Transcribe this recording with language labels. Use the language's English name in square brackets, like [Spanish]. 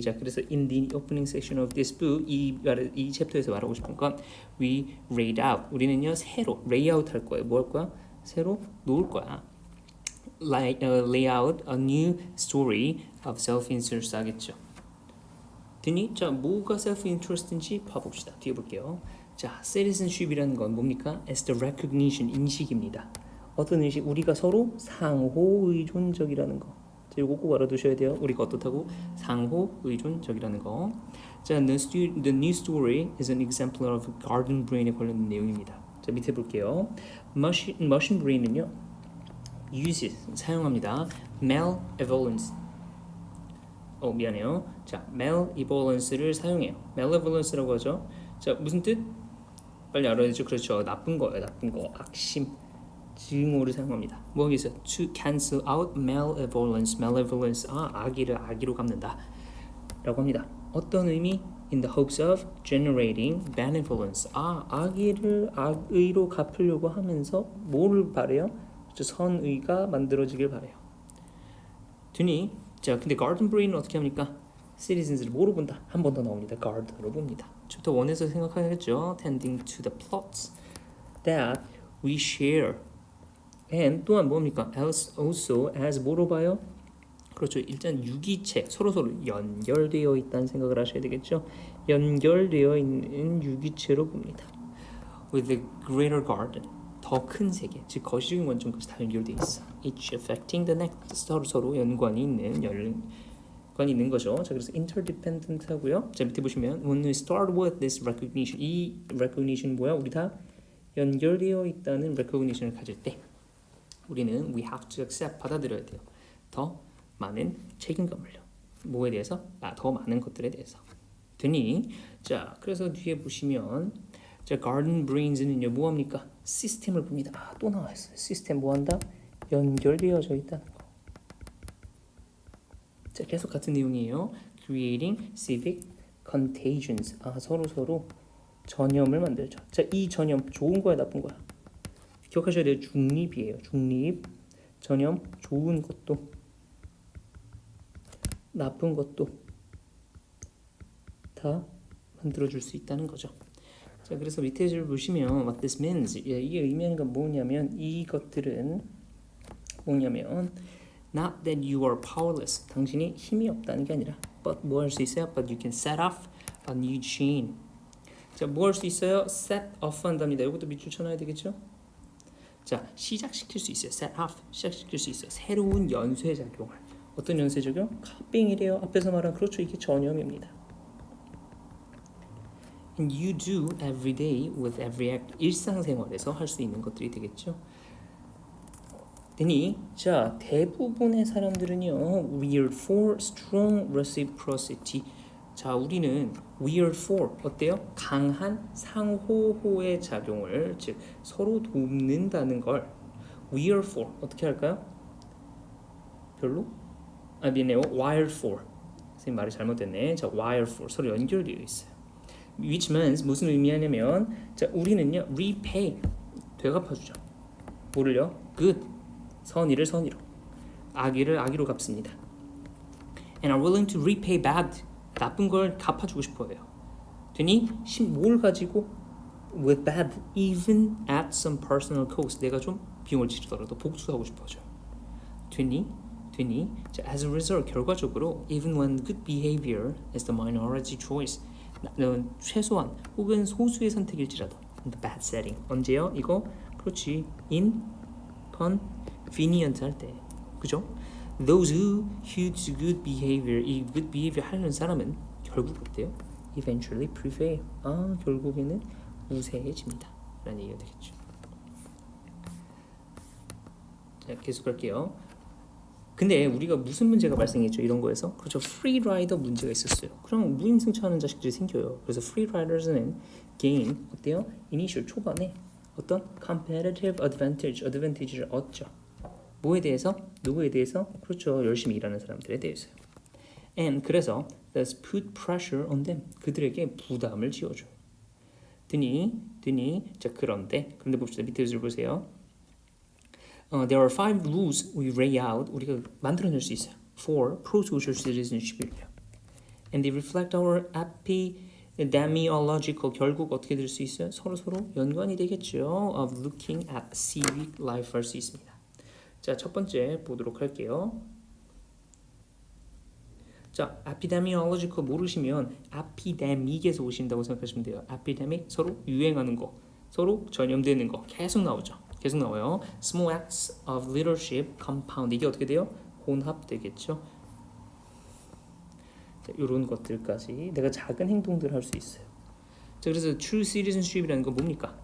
[Korean] 자 그래서 [English] in the opening section of this book [Korean] 이 챕터에서 말하고 싶은 건 [English] we laid out [Korean] 우리는요 새로 layout 할 거예요. 뭐 할 거야? 새로 놓을 거야. [English] lay out a new story of self-interest [Korean] 하겠죠. 됐니? 자 뭐가 self-interest인지 봐봅시다. 뒤에 볼게요. 자, citizenship이라는 건 뭡니까? [English] As the recognition, [Korean] 인식입니다. 어떤 인식? 우리가 서로 상호 의존적이라는 거. 자, 이거 꼭 알아두셔야 돼요. 우리가 어떻다고? 상호 의존적이라는 거. [English] 자, the new story is an exemplar of garden brain에 [Korean] 관련된 내용입니다. 자, 밑에 볼게요. [English] machine brain은요, uses, [Korean] 사용합니다. malevolence. 미안해요. 자, malevolence를 사용해요. malevolence라고 하죠. 자, 무슨 뜻? 빨리 알아야죠. 그렇죠. 나쁜 거예요. 나쁜 거. 악심. 증오를 사용합니다. 뭐 하겠어요? [English] To cancel out malevolence. [Korean] malevolence. 악의를 악의로 갚는다. 라고 합니다. 어떤 의미? [English] In the hopes of generating benevolence. [Korean] 악의를 악의로 갚으려고 하면서 뭐를 바래요? 선의가 만들어지길 바래요. 되니? 자, 근데 garden brain은 어떻게 합니까? citizens를 뭐로 본다? 한 번 더 나옵니다. guard로 봅니다. 챕터 1에서 생각하겠죠. [English] tending to the plots that we share. [Korean] and 또한 뭡니까? also as 뭐로 봐요? 그렇죠. 일단 유기체 서로 연결되어 있다는 생각을 하셔야 되겠죠. 연결되어 있는 유기체로 봅니다. [English] with the greater garden [Korean] 더 큰 세계, 즉 거시적인 원점까지 다 연결되어 있어. [English] each affecting the next [Korean] 서로 연관이 있는 거죠. 자, 그래서 interdependent 하고요. 자, 밑에 보시면 [English] when we start with this recognition, 이 recognition 뭐야? [Korean] 우리 다 연결되어 있다는 recognition을 가질 때 우리는 [English] we have to accept [Korean] 받아들여야 돼요. 더 많은 책임감을요. 뭐에 대해서? 더 많은 것들에 대해서. 되니? 자, 그래서 뒤에 보시면 자, garden brains는요 뭐합니까? 시스템을 봅니다. 또 나와있어요. 시스템 뭐한다? 연결되어져 있다는 거. 자, 계속 같은 내용이에요. [English] creating civic contagions. [Korean] 서로 전염을 만들죠. 자, 이 전염 좋은 거야 나쁜 거야? 기억하셔야 돼요. 중립이에요. 중립. 전염 좋은 것도 나쁜 것도 다 만들어줄 수 있다는 거죠. 자, 그래서 밑에 줄 보시면 [English] what this means, [Korean] 이게 의미하는 건 뭐냐면 이것들은 뭐냐면 [English] not that you are powerless, [Korean] 당신이 힘이 없다는 게 아니라 but 뭐 할 수 있어요? [English] but you can set off a new chain. [Korean] 자, 뭐 할 수 있어요? set off 한답니다. 이것도 밑줄 쳐놔야 되겠죠? 자, 시작시킬 수 있어요. set off, 시작시킬 수 있어요. 새로운 연쇄작용을. 어떤 연쇄작용? 카빙이래요. 앞에서 말한 그렇죠. 이게 전염입니다. [English] And you do every day with every act. [Korean] 일상생활에서 할 수 있는 것들이 되겠죠. 되니 자, 대부분의 사람들은요 [English] we are for strong reciprocity. [Korean] 자, 우리는 [English] we are for [Korean] 어때요? 강한 상호호의 작용을, 즉 서로 돕는다는 걸 we are for 어떻게 할까요? 별로? 미안해요. wire for. 선생님 말이 잘못됐네. 자, wire for 서로 연결되어 있어요. [English] which means [Korean] 무슨 의미하냐면 자, 우리는요 repay 되갚아주죠. 뭐를요? good 선의를 선의로, 악의를 악의로 갚습니다. [English] and are willing to repay bad [Korean] 나쁜 걸 갚아주고 싶어요. 되니 뭘 가지고 [English] with bad even at some personal cost [Korean] 내가 좀 비용을 지르더라도 복수하고 싶어져요. [English] 되니 자, as a result 결과적으로 even when good behavior is the minority choice 최소한 혹은 소수의 선택일지라도 in the bad setting [Korean] 언제요? 이거 그렇지 inconvenient 할 때 그죠? [English] Those who to good behavior 이 good behavior [Korean] 하는 사람은 결국 어때요? [English] Eventually prevail [Korean] 결국에는 우세해집니다 라는 얘기가 되겠죠. 자, 계속 할게요. 근데 우리가 무슨 문제가 발생했죠? 이런 거에서 그렇죠. free rider 문제가 있었어요. 그럼 무임승차하는 자식들이 생겨요. 그래서 free riders는 gain 어때요? initial 초반에 어떤 competitive advantage를 얻죠. 뭐에 대해서? 누구에 대해서? 그렇죠. 열심히 일하는 사람들에 대해서요. [English] and 그래서 thus put pressure on them [Korean] 그들에게 부담을 지어줘요. 드니. 자, 그런데 봅시다. 밑에 줄 보세요. [English] There are 5 rules we lay out. [Korean] 우리가 만들어낼 수 있어요. [English] For pro-social citizenship이에요. And they reflect our epidemiological [Korean] 결국 어떻게 될 수 있어요? 서로 연관이 되겠죠. [English] Of looking at civic life [Korean] 할 수 있습니다. 자, 첫 번째 보도록 할게요. 자, epidemiological 모르시면 epidemic에서 오신다고 생각하시면 돼요. epidemic 서로 유행하는 거, 서로 전염되는 거 계속 나오죠. 계속 나와요. [English] Small acts of leadership compound [Korean] 이게 어떻게 돼요? 혼합되겠죠. 자, 이런 것들까지 내가 작은 행동들 할 수 있어요. 자, 그래서 true citizenship이라는 건 뭡니까?